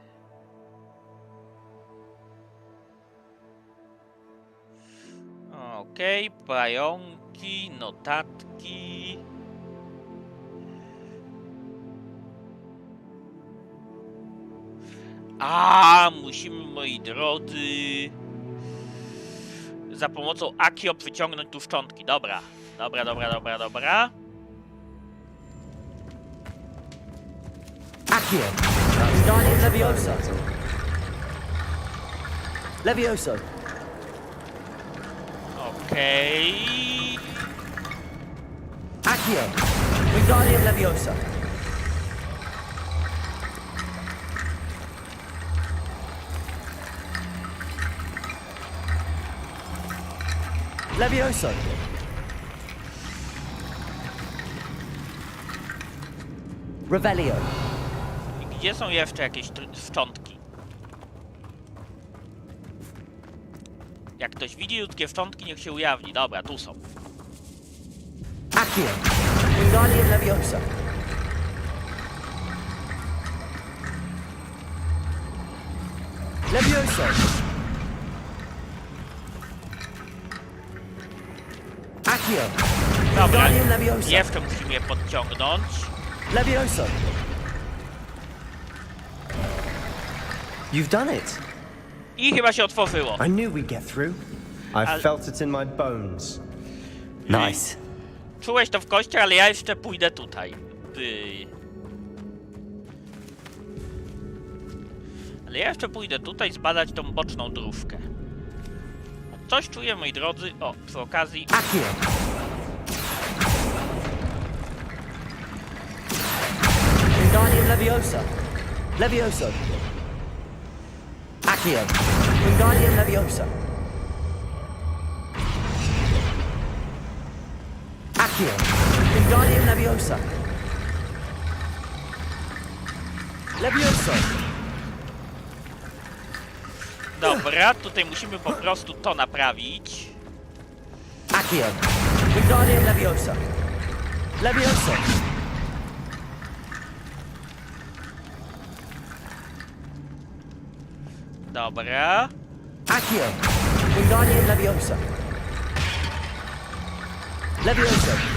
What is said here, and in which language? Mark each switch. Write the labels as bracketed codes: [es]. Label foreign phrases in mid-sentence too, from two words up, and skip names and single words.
[pl] Okej, pająki, notatki. Musimy, moi drodzy, za pomocą akcji wyciągnąć tu szczątki. Dobra. Accio! Wingardium Leviosa! Levioso! Okej. Accio! Wingardium Leviosa! Levioso! Revelio! Gdzie są jeszcze jakieś szczątki? Jak ktoś widzi ludzkie szczątki, niech się ujawni. Dobra, tu są. Accio. Wingardium Leviosa. Levioso. Accio. Dobra, Wingardium Leviosa. jeszcze musimy je podciągnąć. Levioso. [en] You've done it. [pl] I chyba się otworzyło. [en] I knew we'd get through. I felt it in my bones. Nice. [pl] Czułeś to w kościach, ale ja jeszcze pójdę tutaj. Ale ja jeszcze pójdę tutaj zbadać tą boczną dróżkę. Coś czuję, moi drodzy. O, przy okazji... Accio. Wingardium Leviosa. Levioso. Accio. Wingardium Leviosa. Accio. Wingardium Leviosa. Levioso. Dobra, tutaj musimy po prostu to naprawić. Accio. Wingardium Leviosa. Levioso. Dobra. Accio. Wingardium Leviosa. Levioso.